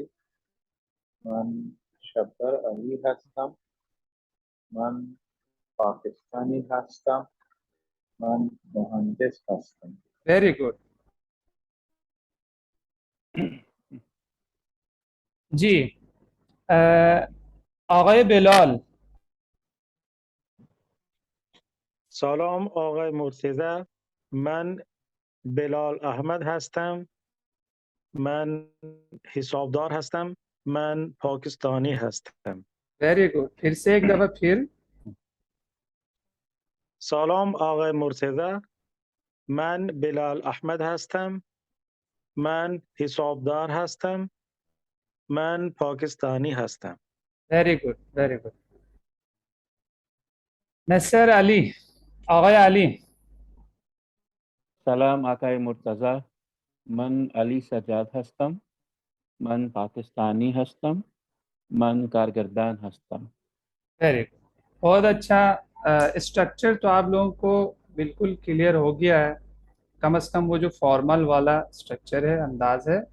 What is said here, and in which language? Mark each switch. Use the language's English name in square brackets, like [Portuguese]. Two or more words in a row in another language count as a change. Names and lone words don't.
[Hindi] मैं शब्बर अली हस्ताम। मैं [Persian] پاکستانی هستم. [Hindi] मैं [Persian] مهندس هستم. [English] वेरी गुड जी। [Persian] آقای بلال। سلام آقای مرتضی. من بلال احمد هستم. من حسابدار هستم. من پاکستانی هستم. [English] very good, [Hindi] फिर से एक दफा फिर। [Persian] سلام آقای مرتضی. من بلال احمد هستم. من حسابدار هستم. من پاکستانی هستم. [English] very good, very good. Mister Ali, آقای Ali. [Persian] سلام آقای مرتضی، من علی سجاد هستم، من پاکستانی هستم، من کارگردان هستم. [English] very good, [Hindi] बहुत अच्छा। स्ट्रक्चर तो आप लोगों को बिल्कुल क्लियर हो गया है, कम से कम वो जो फॉर्मल वाला स्ट्रक्चर है, अंदाज है।